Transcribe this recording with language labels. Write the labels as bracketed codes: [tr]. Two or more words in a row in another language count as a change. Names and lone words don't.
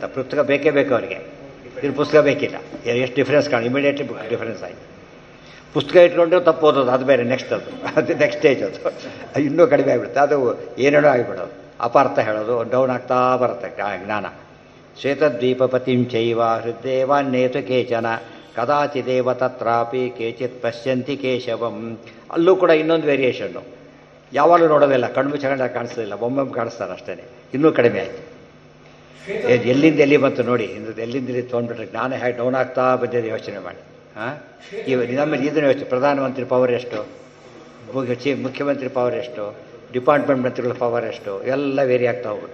[kn] ಪುಸ್ತಕ ಬೇಕೇ ಬೇಕು ಅವರಿಗೆ, ಇನ್ನು ಪುಸ್ತಕ ಬೇಕಿಲ್ಲ. ಎಷ್ಟು ಡಿಫ್ರೆನ್ಸ್ [en] immediately difference [kn] ಆಯಿತು. ಪುಸ್ತಕ ಇಟ್ಕೊಂಡ್ರೆ ತಪ್ಪು ಓದೋದು, ಅದು ಬೇರೆ ನೆಕ್ಸ್ಟ್, ಅದು [en] next stage. [kn] ಅದು ಇನ್ನೂ ಕಡಿಮೆ ಆಗಿಬಿಡುತ್ತೆ. ಅದು ಏನೇನೋ ಆಗಿಬಿಡೋದು, ಅಪಾರ್ಥ ಹೇಳೋದು, ಡೌನ್ ಆಗ್ತಾ ಬರುತ್ತೆ ಜ್ಞಾನ. [sa] ಶ್ವೇತದ್ವೀಪಪತಿಂ ಚೈವ ಹೃದ್ದೇವಾನ್ನೇತು ಕೇಚನ ಕದಾಚಿದೇವ ತತ್ರಾಪಿ ಕೇಚಿತ್ ಪಶ್ಯಂತಿ ಕೇಶವಂ. [kn] ಅಲ್ಲೂ ಕೂಡ ಇನ್ನೊಂದು ವೇರಿಯೇಷನ್ನು, ಯಾವಾಗಲೂ ನೋಡೋದಿಲ್ಲ, ಕಣ್ಣು ಮುಚ್ಚಕೊಂಡ ಕಾಣಿಸೋದಿಲ್ಲ, ಒಮ್ಮೊಮ್ಮೆ ಕಾಣಿಸ್ತಾರೆ ಅಷ್ಟೇ, ಇನ್ನೂ ಕಡಿಮೆ ಆಯಿತು. ಎಲ್ಲಿಂದ ಎಲ್ಲಿ ಬಂತು ನೋಡಿ, ಎಲ್ಲಿಂದ ಇಲ್ಲಿ ತೊಗೊಂಡ್ಬಿಟ್ರೆ ಜ್ಞಾನ ಹೇಗೆ ಡೌನ್ ಆಗ್ತಾ ಬಂದಿದೆ ಯೋಚನೆ ಮಾಡಿ. ಹಾಂ, ನಮ್ಮಲ್ಲಿ ಇದನ್ನು ಯೋಚನೆ, ಪ್ರಧಾನಮಂತ್ರಿ ಪವರ್ ಎಷ್ಟು, ಮುಖ್ಯಮಂತ್ರಿ ಪವರ್ ಎಷ್ಟು, ಡಿಪಾರ್ಟ್ಮೆಂಟ್ ಮಂತ್ರಿಗಳ ಪವರ್ ಎಷ್ಟು, ಎಲ್ಲ ವೇರಿ ಆಗ್ತಾ ಹೋಗುತ್ತೆ.